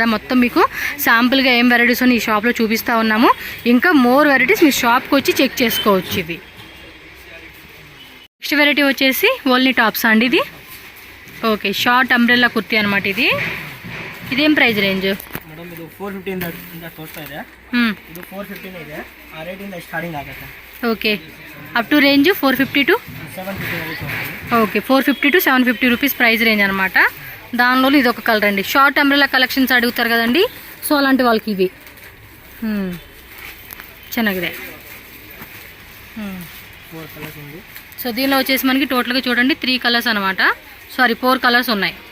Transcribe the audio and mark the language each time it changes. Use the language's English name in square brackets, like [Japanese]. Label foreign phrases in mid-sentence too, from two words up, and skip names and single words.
[Telugu] మొత్తం మీకు శాంపుల్గా ఏం వెరైటీస్ ఈ షాప్లో చూపిస్తూ ఉన్నాము. ఇంకా [English] more varieties [Telugu] మీ షాప్కి వచ్చి చెక్ చేసుకోవచ్చు. ఇవి [English] next variety [Telugu] వచ్చేసి [English] only tops [Telugu] అండి. ఇది ఓకే, [English] short umbrella [Telugu] కుర్తీ అనమాట. ఇదేం [English] price range? [Kannada] ಮೇಡಮ್ ಇದು 415 ಇಂದ ತೋರಿಸ್ತಾ ಇದೆ. ಇದು 415 ಇದೆ. ಆ ರೇಟ್ ಇಂದ ಸ್ಟಾರ್ಟಿಂಗ್ ಆಗುತ್ತೆ. [English] okay, up to range 450 to 750. [Telugu] ఓకే, 450 to 750 [English] rupees price range [Telugu] అనమాట. దానిలో ఇది ఒక కలర్ అండి. [English] short umbrella collections [Telugu] అడుగుతారు కదండి, సో అలాంటి వాళ్ళకి ఇవి ಚೆನ್ನಾಗಿದೆ. 4 కలర్స్ ఉంది. సో దీనిలో వచ్చేసి మనకి టోటల్గా చూడండి 3 కలర్స్ అనమాట, సారీ 4 కలర్స్ ఉన్నాయి.